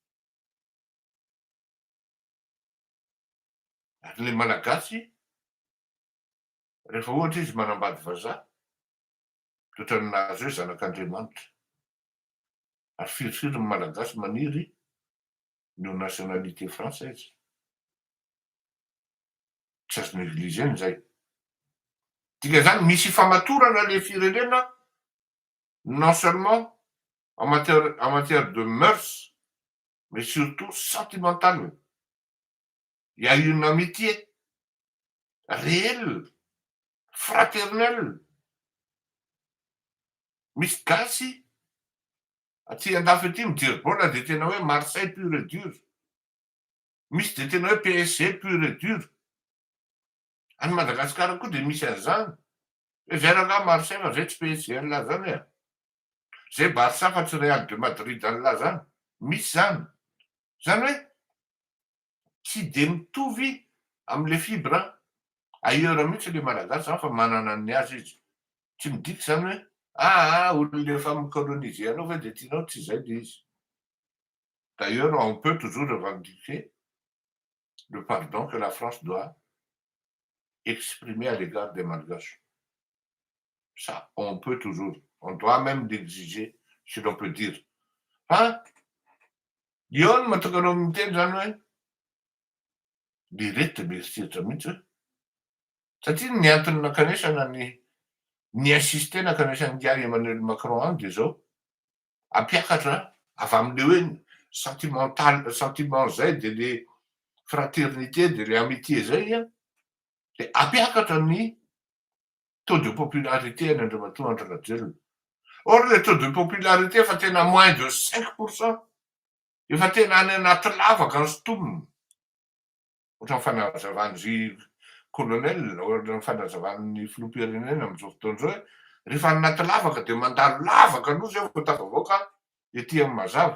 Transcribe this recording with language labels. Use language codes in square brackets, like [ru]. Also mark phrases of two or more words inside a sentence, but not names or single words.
[mg] Ary le malagasy rehefa ohatra izy manambady vazaha toetrany nazy hoe zanak'Andriamanitra. Ary firofirony malagasy maniry no [fr] nationalité française. [mg] Tsy azo négligeny zay. Dika zany misy famatorana le firenena [fr] non seulement en matière de mœurs mais surtout sentimentale. Il y a une amitié réelle, fraternelle. [mg] Misy gasy aty andafy aty mijery baolina de tena hoe Marseille [fr] pur et dur. [mg] Misy de tena hoe PSG [fr] pur et dur. [mg] Any Madagasikara koa de misy an'izany. Zay raha Marseille fa zay tsy PSG an'la zany e. Zay Barça fa tsy Real de Madrid an'la zany. Misy zany. Zany hoe tsy de mitovy am'le [fr] fibre ailleurs [mg] mihitsy le malagasy zany fa manana ny azy izy. Tsy midika zany hoe olona efa micoloniser anao fa de tianao tsy zay le izy. [fr] D'ailleurs, on peut toujours revendiquer le pardon que la France doit exprimer à l'égard des Malgaches. Ça, on peut toujours. On doit même l'exiger, si l'on peut dire. [mg] Io no mahatonga anao miteny zany hoe le reto mieritreritra mihitsy hoe satria ny antony nakanesana ny insiste nakanesany Ngiahy Emmanuel Macron any de zao ampiakatra avy am'le hoe sentiment zay de le fraternité de le amitié zay de ampiakatra ny [fr] taux de popularité [mg] any Andriamatoa Andry Rajoelina. [fr] Or le taux de popularité [mg] efa tena [fr] moins de 5%. [mg] Efa tena any anaty lavaka ny sotominy. Ohatra ny fanazavany colonel, ohatra ny fanazavany filoham-pirenena am'izao fotoana zao hoe rehefa anaty lavaka de mandalo lavaka aloha zay vao tafavoaka ety amin'ny mazava.